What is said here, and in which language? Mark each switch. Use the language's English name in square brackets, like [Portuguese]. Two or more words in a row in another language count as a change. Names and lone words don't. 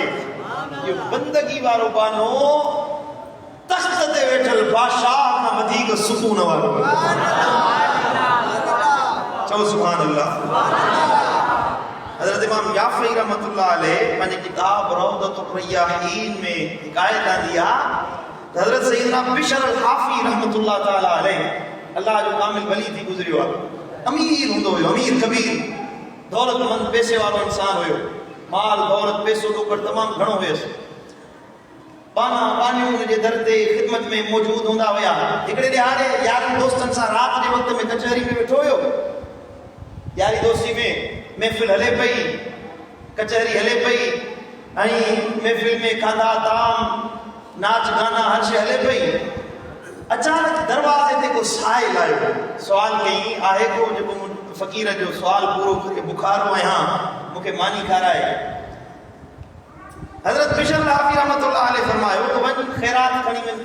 [Sindhi] इहो बंदगी वारो बानो तख़्त ते वेठल बादशाह खां वधीक सुकून वारो। चओ [Arabic] سبحان الله. [Sindhi] हज़रत इमाम याफ़ई [Arabic] رحمة الله عليه [Sindhi] पंहिंजे किताब रौदतुर रयाहीन में हिकायत आंदी आहे त हज़रत सैयदना बिशर अल हाफ़ी [Arabic] رحمة الله تعالى عليه [Sindhi] अल्लाह जो कामिल वली थी गुज़रियो आहे, अमीर हूंदो हुयो, अमीर कबीर, दौलतमंद पैसे वारो इंसान हुयो, माल दौलत पैसो टोकर तमामु घणो हुयसि। बाना बानियूं हुनजे दर ते ख़िदमत में मौजूद हूंदा हुया। हिकिड़े ॾियारे यारनि दोस्तनि सां राति जे वक़्त में कचहरी में वेठो हुयो। यारी दोस्ती में महफ़िल हले पई, कचहरी हले पई ऐं महफ़िल में खाधा ताम नाच गाना हर शइ हले पई। अचानक दरवाज़े ते को साइल आयो, सवाल कई आहे को जेको फ़क़ीर जो सवाल पूरो करे बुखारो आहियां, मूंखे मानी खाराए। हज़रत बिशर हाफ़ी [Arabic] رحمة الله عليه [Sindhi] फरमायो तो वञ ख़ैरात खणी वञ।